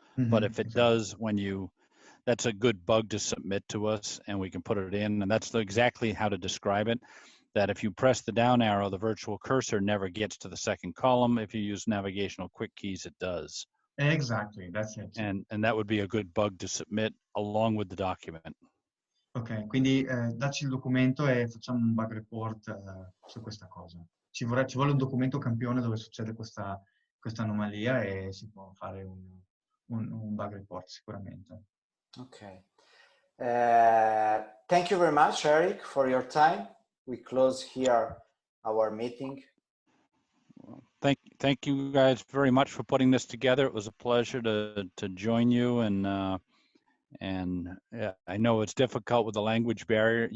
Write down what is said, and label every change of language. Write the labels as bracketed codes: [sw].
[en] But if it does when that's a good bug to submit to us, and we can put it in, and that's exactly how to describe it, that if you press the down arrow, the virtual cursor never gets to the second column. If you use navigational quick keys, it does. Exactly, that's it. And that would be a good bug to submit along with the document. [it] Ok, quindi dacci il documento e facciamo un bug report su questa cosa. Ci vuole un documento campione dove succede questa anomalia, e si può fare un bug report sicuramente. Okay. [en] Thank you very much, Eric, for your time. We close here our meeting. Thank you guys very much for putting this together. It was a pleasure to join you, and yeah, I know it's difficult with the language barrier.